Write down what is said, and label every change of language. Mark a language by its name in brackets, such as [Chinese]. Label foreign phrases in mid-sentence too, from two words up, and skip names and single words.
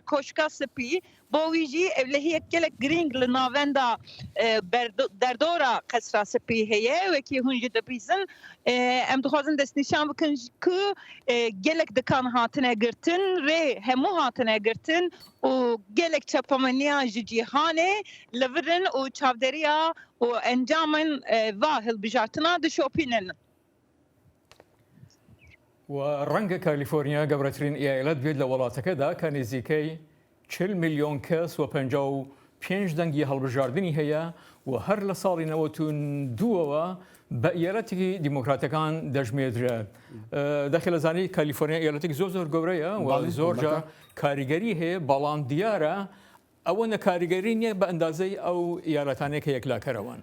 [Kurdish] کوشکا سپی بویجی اولهی گلک گرینگ لناوندا دردورا قصرا سپی هیه وکی هنجی دبیزن ام دخوازن دست نشان بکن که گلک دکان هاتنه گرتن ری همو هاتنه گرتن و گلک چپامنیا جیهانه لورن و چاودریا و انجامن واهل بجارتنا دشوپینن [Central Kurdish] وڕەنگە کالیفۆرنیا گەورەترین ئیالەت بێت لە وڵاتەکەدا کە نزیکەی 40 میلیۆن کەس و 55 دەنگی هەڵبژاردننی هەیە و هەر لە ساڵی 92ەوە بە ئیالەتێکی دیموکراتەکان دەژمێدرێت. دەخی لە زانی کالیفۆرنیا ئیالەتێک زۆر گەورەیە و زۆرجار کاریگەری هەیە بەڵام دیارە ئەوە نەکاریگەری نییە بە ئەندازەی ئەو ئیالەتانێک کە یەکلاکەرەوەن.